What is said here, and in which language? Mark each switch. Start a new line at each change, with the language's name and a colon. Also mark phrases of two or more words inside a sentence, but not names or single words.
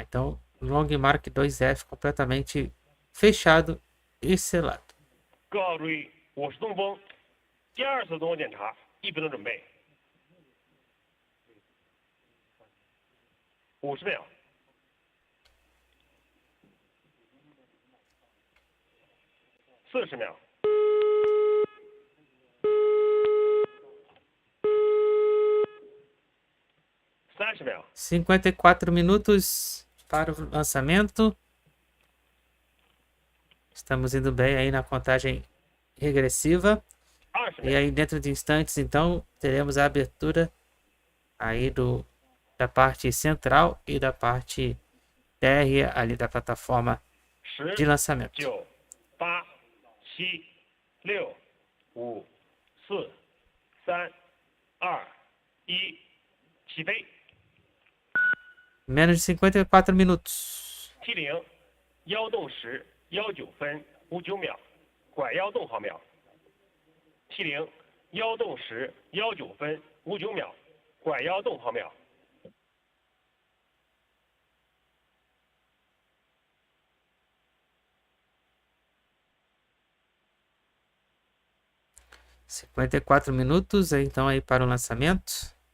Portuguese: Então, Longmark 2F completamente fechado e selado.
Chinese: 各号注意，我是东风，第二次综合检查1分钟准备。50秒。40秒。30 秒。
Portuguese: 54 minutos para o lançamento. Estamos indo bem aí na contagem regressiva. E aí dentro de instantes, então, teremos a abertura aí da parte central e da parte térrea ali da plataforma de lançamento. 9, 8, 7, 6, 5, 4, 3, 2, 1,
Chinese: 起飞。
Portuguese: Menos de 54 minutos.
Chinese: T0 腰动时19分59秒，拐腰动毫秒。T0腰动时19分59秒，拐腰动毫秒。
Portuguese: 54 minutos, então aí para o lançamento.